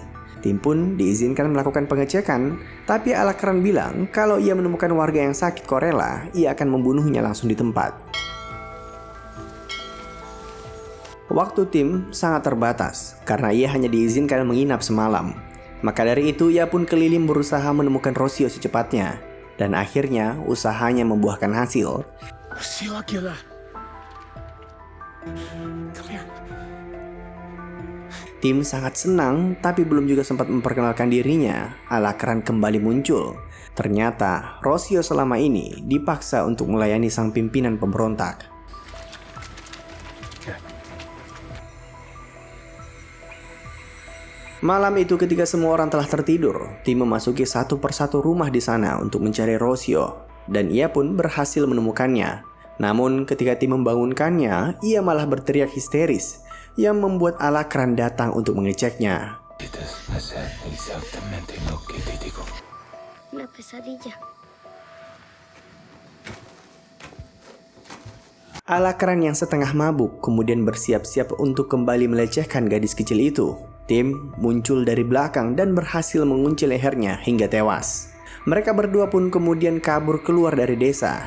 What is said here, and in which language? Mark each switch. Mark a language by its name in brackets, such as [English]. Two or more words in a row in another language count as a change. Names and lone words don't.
[Indonesian] Tim pun diizinkan melakukan pengecekan, tapi Alacran bilang kalau ia menemukan warga yang sakit korela, ia akan membunuhnya langsung di tempat. Waktu Tim sangat terbatas karena ia hanya diizinkan menginap semalam. Maka dari itu ia pun keliling berusaha menemukan Rocio secepatnya. Dan akhirnya usahanya membuahkan hasil. [English] Rocio Aguilar. Come here. [Indonesian] Tim sangat senang tapi belum juga sempat memperkenalkan dirinya. Alacran kembali muncul. Ternyata Rocio selama ini dipaksa untuk melayani sang pimpinan pemberontak. Malam itu ketika semua orang telah tertidur, Tim memasuki satu persatu rumah di sana untuk mencari Rocio, dan ia pun berhasil menemukannya. Namun ketika Tim membangunkannya, ia malah berteriak histeris, yang membuat Alacran datang untuk mengeceknya. [Spanish] Una pesadilla. [Indonesian] Alacran yang setengah mabuk kemudian bersiap-siap untuk kembali melecehkan gadis kecil itu. Tim muncul dari belakang dan berhasil mengunci lehernya hingga tewas. Mereka berdua pun kemudian kabur keluar dari desa.